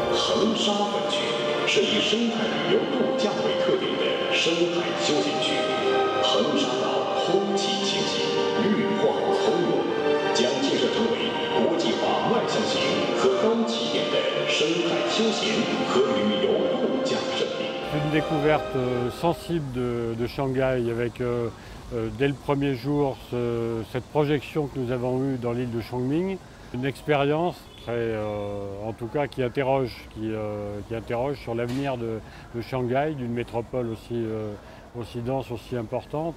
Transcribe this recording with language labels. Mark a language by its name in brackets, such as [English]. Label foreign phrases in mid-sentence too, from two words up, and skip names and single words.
[Chinese] 恒沙分区是以生态旅游度假为特点的生态休闲区。恒沙岛空气清新，绿化从容，将建设成为国际化外向型和高起点的生态休闲和旅游度假胜地。 [French] Une découverte sensible de Shanghai avec dès le premier jour cette projection que nous avons eue dans l'île de Chongming. Une expérience en tout cas qui interroge sur l'avenir de Shanghai, d'une métropole aussi dense, aussi importante.